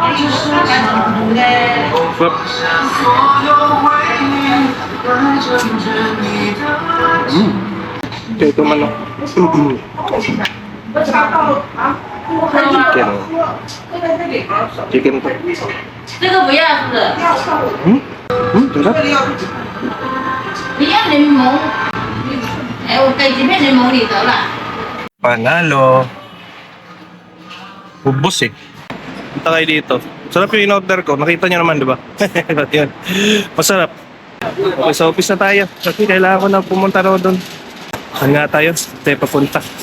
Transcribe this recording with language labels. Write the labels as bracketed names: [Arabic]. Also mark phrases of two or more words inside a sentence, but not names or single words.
[Filipino] Sarap. Okay, ito manok. Chicken to. [Chinese] 这个不要是不是？ [Filipino] Sarap. [Chinese] 你要柠檬，哎，我给几片柠檬你得了。 [Filipino] Panalo. Ubus Punta kayo dito. Sarap yung in-order ko. Nakita nyo naman, di ba? Yan. Masarap. Okay, sa office na tayo. Kasi kailangan ko na pumunta raw doon. Saan nga tayo? Tayo papunta.